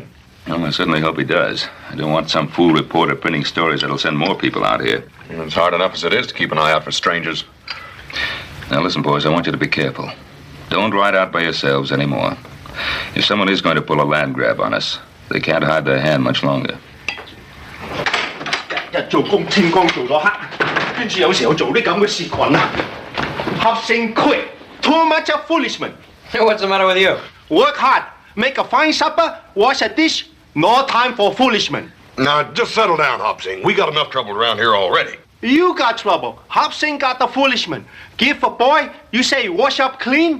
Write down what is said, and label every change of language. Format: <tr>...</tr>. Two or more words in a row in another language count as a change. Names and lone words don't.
<en>Well, I certainly hope he does. I don't want some fool reporter printing stories that'll send more people out here. It's hard enough as it is to keep an eye out for strangers. Now, listen, boys, I want you to be careful. Don't ride out by yourselves anymore. If someone is going to pull a land grab on us, they can't hide their hand much longer.</en> <yue>日做工天光做到黑，跟住有時候做啲咁嘅事群啊，合成</yue> <en>quit, too much of foolishment. What's the matter with you? Work hard, make a fine supper, wash a dish, no time for foolishment. Now, just settle down, Hopsing. We got enough trouble around here already. You got trouble. Hobson got the foolishman. Give a boy, you say wash up clean?</en>